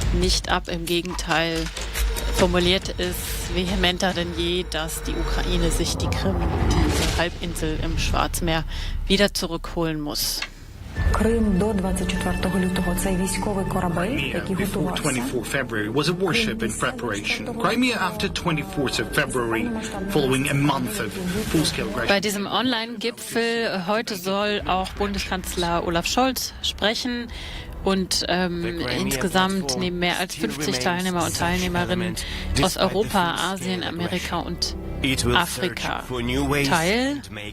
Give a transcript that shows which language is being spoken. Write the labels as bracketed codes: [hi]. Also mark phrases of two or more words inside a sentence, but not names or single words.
[de] nicht ab. Im Gegenteil, formuliert es vehementer denn je, dass die Ukraine sich die Krim, diese Halbinsel im Schwarzmeer, wieder zurückholen muss. [uk] Krim до 24 лютого – цей військовий корабель, який [en] Before 24 February was a warship in preparation. Crimea after 24th of February, following a month of full-scale aggression. [de] Bei diesem Online-Gipfel heute soll auch Bundeskanzler Olaf Scholz sprechen. Und insgesamt nehmen mehr als 50 Teilnehmer und Teilnehmerinnen aus Europa, Asien, Amerika und Afrika teil.